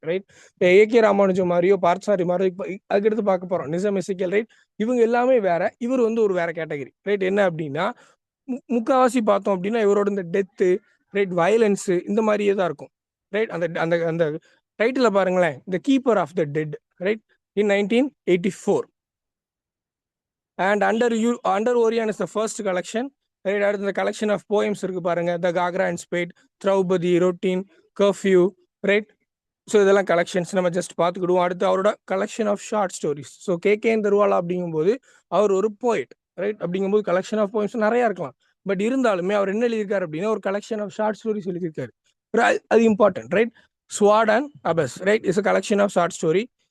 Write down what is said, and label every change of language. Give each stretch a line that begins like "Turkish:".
English: right,
Tamil: AK Ramanujam மாதிரியோ பார்த்தசாரி மாதிரியோ இப்போ அதுக்கடுத்து பார்க்க போகிறோம் நிசம் எசிக்கல்.
English: right,
Tamil: இவங்க எல்லாமே வேற, இவர் வந்து ஒரு வேற கேட்டகரி. ரைட், என்ன அப்படின்னா முக்காவாசி பார்த்தோம் அப்படின்னா இவரோட இந்த டெத்து, ரைட், வயலன்ஸு இந்த மாதிரியே தான் இருக்கும்.
English: right,
Tamil: அந்த அந்த அந்த
English: title
Tamil: பாருங்களேன்,
English: The keeper of the dead. Right, in 1984. And under Orion is the first collection. Right,
Tamil: அடுத்து
English: the collection of poems
Tamil: இருக்கு பாருங்க,
English: the Gagra and Spade, Draupadi, routine, curfew. Right, so
Tamil: இதெல்லாம்
English: collections
Tamil: நம்ம
English: just
Tamil: பார்த்துக்கிடுவோம். அடுத்து அவரோட
English: Collection of short stories. So
Tamil: KK தருவாலா அப்படிங்கும்போது அவர் ஒரு
English: Poet. Right,
Tamil: அப்படிங்கும்போது
English: collection of poems
Tamil: நிறையா இருக்கலாம்.
English: but
Tamil: இருந்தாலுமே அவர் என்ன எழுதியிருக்காரு அப்படின்னா ஒரு
English: collection of short stories
Tamil: எழுதியிருக்காரு. அது
English: Important. Right, sword and abyss. Right, is a collection of short story.